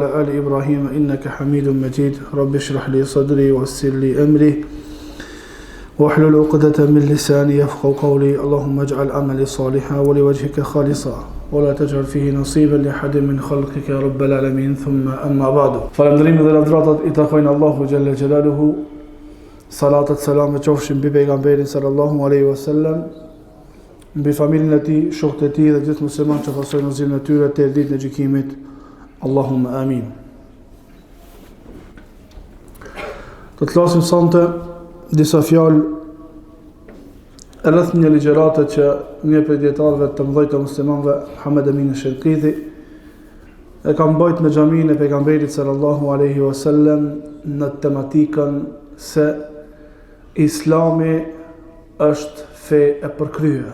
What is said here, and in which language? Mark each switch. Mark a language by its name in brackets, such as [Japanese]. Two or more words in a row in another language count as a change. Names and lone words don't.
[Arabic] آل إبراهيم إنك حميد مجيد رب اشرح لي صدري ويسر لي أمري واحلل عقدة من لساني يفقهوا قولي اللهم اجعل عملي صالحا ولوجهك خالصا ولا تجعل فيه نصيبا لأحد من خلقك يا رب العالمين ثم أما بعد فالندريم [Albanian] dhe lavdratat I takojnë Allahu [Arabic] جل جلاله [Albanian] salatat salamet qofshin mbi pejgamberin [Arabic] صلى الله عليه وسلم [Albanian] mbi familjen e tij, shokët e tij dhe gjithë muslimanët që pasojnë udhëzimin e tyre deri ditën e gjykimit. [Arabic] اللهم آمين. [Albanian] Do të flasim sonte disa fjalë rreth një ligjërate që një prej dietarëve të mëdhenj të muslimanëve, Muhammed Amin al-Shinqiti, e ka mbajtur në xhaminë e pejgamberit [Arabic] صلى الله عليه وسلم [Albanian] në tematikën se Islami është fe e përkryer.